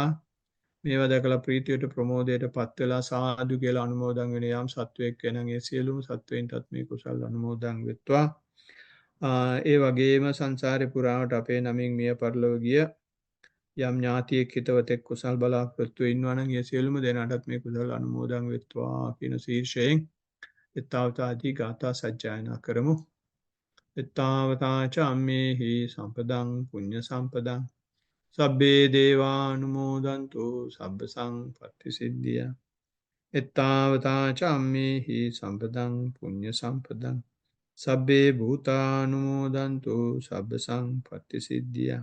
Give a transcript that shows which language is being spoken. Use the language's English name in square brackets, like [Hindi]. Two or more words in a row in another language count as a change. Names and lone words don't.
[Sinhala] මේවා දැකලා ප්‍රීතියට ප්‍රමෝදයට පත් වෙලා සාදු කියලා අනුමෝදන් වෙන යම් සත්වයක් වෙනනම් ඒ සියලුම සත්වයින්ටත් මේ කුසල් අනුමෝදන් වෙත්වා. ඒ වගේම සංසාරේ පුරාවට අපේ නමින් මිය පරලොව ගිය යම් ඥාතියෙක් හිතවතෙක් කුසල් බලාපොරොත්තු ඉන්නවා නම් ඒ සියලුම දෙනාටත් මේ කුසල් අනුමෝදන් වෙත්වා කියන ශීර්ෂයෙන් ඊතාවතාදී ගාථා සජ්ජායනා කරමු. [Pali] ඊතාවතා ච අම්මේහි සම්පදං පුඤ්ඤ සම්පදං සබ්බේ දේවානුමෝදන්තු සබ්බ සංපත්ති සිද්ධිය. ඊතාවතා ච අම්මේහි සම්පදං පුඤ්ඤ සම්පදං සබ්බේ භූතානුමෝදන්තු සබ්බ සංපත්ති සිද්ධිය.